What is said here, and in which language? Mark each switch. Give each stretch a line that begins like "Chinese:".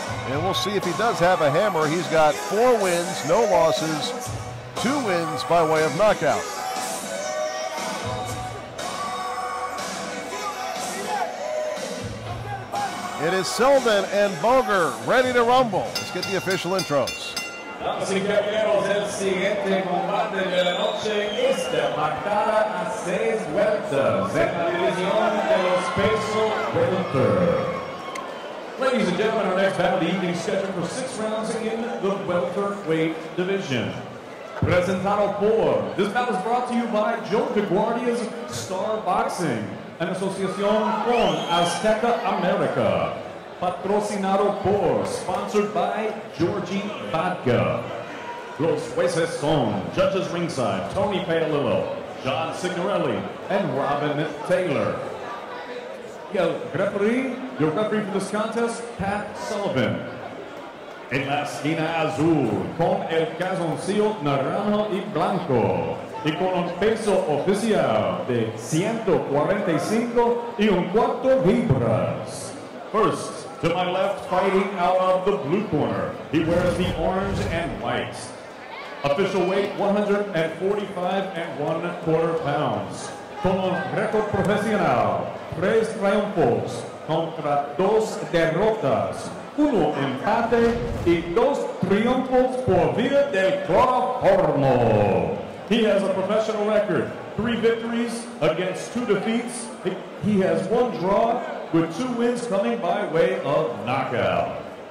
English: And we'll see if he does have a hammer. He's got 4 wins, no losses, 2 wins by way of knockout. It is Seldin and Bogar ready to rumble. Let's get the official intros.
Spanish: Damas y caballeros, el siguiente combate de la noche está marcada a 6 vueltas en la división de los peso welter.
English: Ladies and gentlemen, our next battle of the evening scheduled for 6 rounds in the welterweight division.
Spanish: Presentado por.
English: This battle is brought to you by Joe DeGuardia's Star Boxing,
Spanish: en asociación con
English: Azteca America.
Spanish: Patrocinado por,
English: sponsored by Georgie Vodka.
Spanish: Los jueces son
English: judges ringside,
Spanish: Tony Paolillo, John Signorelli, and Robin Taylor.
English: Your referee for this contest, Pat Sullivan.
Spanish: En la esquina azul, con el calzoncillo naranjo y blanco, y con un peso oficial de 145 y un cuarto libras.
English: First, to my left, fighting out of the blue corner, he wears the orange and white. Official weight, 145 1/4 pounds.
Spanish: Con un récord profesional, 3 triunfos contra 2 derrotas, 1 empate y 2 triunfos por vía del cloroformo.
English: He has a professional record, 3 victories against 2 defeats. He has 1 draw with 2 wins coming by way of knockout.